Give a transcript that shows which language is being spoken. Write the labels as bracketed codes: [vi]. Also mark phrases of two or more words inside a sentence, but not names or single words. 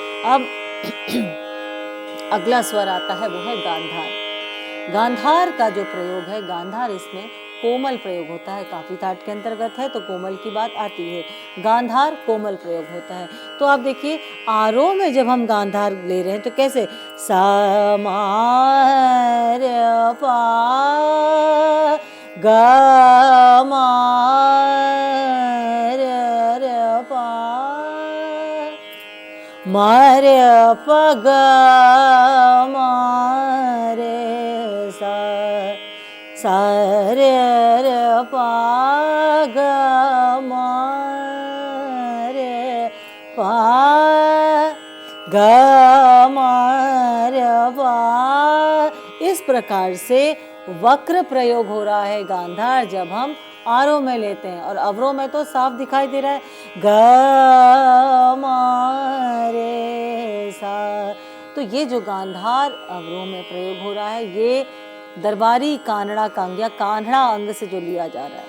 [hi] अब अगला स्वर आता है वो है गांधार। गांधार का जो प्रयोग है, गांधार इसमें कोमल प्रयोग होता है, काफी ताट के अंतर्गत है तो कोमल की बात आती है। गांधार कोमल प्रयोग होता है। तो आप देखिए आरोह में जब हम गांधार ले रहे हैं तो कैसे, सा मा रे पा ग म रे रे पा, म रे प ग म रे सा, सा रे रे पा ग म रे पा ग म रे पा। इस प्रकार से वक्र प्रयोग हो रहा है गांधार जब हम आरोह में लेते हैं, और अवरोह में तो साफ दिखाई दे रहा है ग म रे सा। तो ये जो गांधार अवरोह में प्रयोग हो रहा है ये दरबारी कानड़ा कांग या कान्हड़ा अंग से जो लिया जा रहा है।